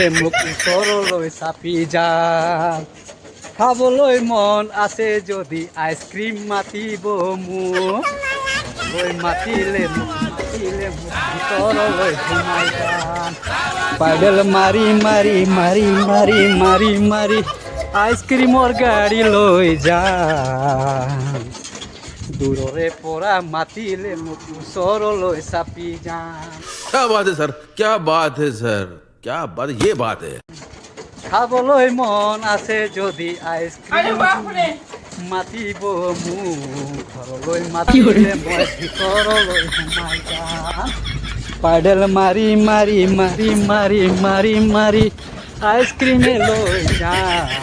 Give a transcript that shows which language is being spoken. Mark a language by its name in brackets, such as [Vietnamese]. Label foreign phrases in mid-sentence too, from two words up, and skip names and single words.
[Assamese] মোক ওচৰলৈ চাপি যাম খাবলৈ মন আছে যদি আইসক্রিম মাতিব মোক মাতিলে মোক ভিতৰলৈ সোমাই যাম পাইডেল মাৰি মাৰি মাৰি মাৰি মাৰি মাৰি আইসক্রিমৰ গাড়ী লৈ যাম দূৰৰে পৰা মাতিলে মোক ওচৰলৈ চাপি যাম [Hindi] क्या बात है सर क्या बात है सर क्या बात ये बात है [Assamese] খাবলৈ মন আছে যদি আইসক্রিম মাতিব মোক ঘৰলৈ মাতিলে মই ভিতৰলৈ সোমাই যাম পাইডেল মাৰি মাৰি মাৰি মাৰি মাৰি মাৰি আইসক্রিমে লৈ যাম